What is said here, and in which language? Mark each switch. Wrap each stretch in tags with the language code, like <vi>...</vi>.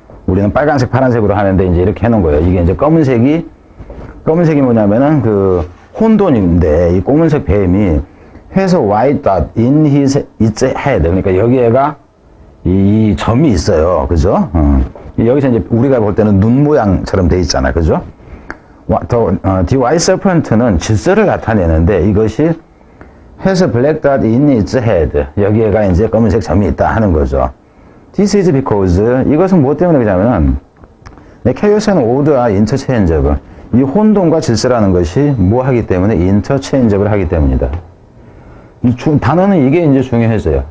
<ko>우리는 빨간색, 파란색으로 하는데 이제 이렇게 해놓은 거예요. 이게 이제 검은색이 뭐냐면은 혼돈인데, 이 검은색 뱀이 해서</ko> <en>white dot in his head.</en> <ko>그러니까 여기에가 이 점이 있어요. 그죠? 여기서 이제 우리가 볼 때는 눈 모양처럼 돼 있잖아. 그죠?</ko> <en>The white serpent는</en> <ko>질서를 나타내는데 이것이</ko> <en>has a black dot in its head.</en> <ko>여기에가 이제 검은색 점이 있다 하는 거죠.</ko> <en>This is because</en> <ko>이것은 뭐 때문에 그러냐면</ko> <en>chaos and order are interchangeable.</en> <ko>이 혼돈과 질서라는 것이 뭐 하기 때문에 interchangeable 하기 때문이다. 단어는 이게 이제 중요해져요.</ko>